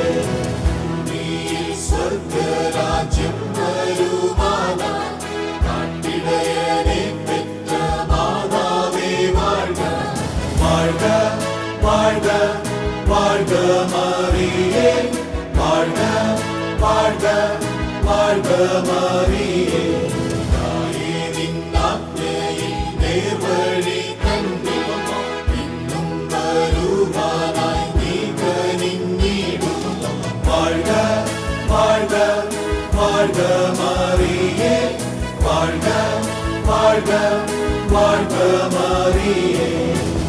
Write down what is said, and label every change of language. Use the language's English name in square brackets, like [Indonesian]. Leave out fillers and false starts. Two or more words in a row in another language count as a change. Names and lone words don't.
[Tamil] நீர் சொர்க்கராஜ்யம் வருமானாய், நாட்டிடையனே பெற்ற மாதாவே வாழ்க. வாழ்க வாழ்க வாழ்க மரியே, வாழ்க வாழ்க வாழ்க மரியே. [Malayalam] നേർവഴി തന്നെ ഇന്നും വരുവാനായി നീ കനിഞ്ഞിടും. [Tamil] வாழ்க வாழ்க வாழ்க മറിയേ, வாழ்க வாழ்க வாழ்க மரியே.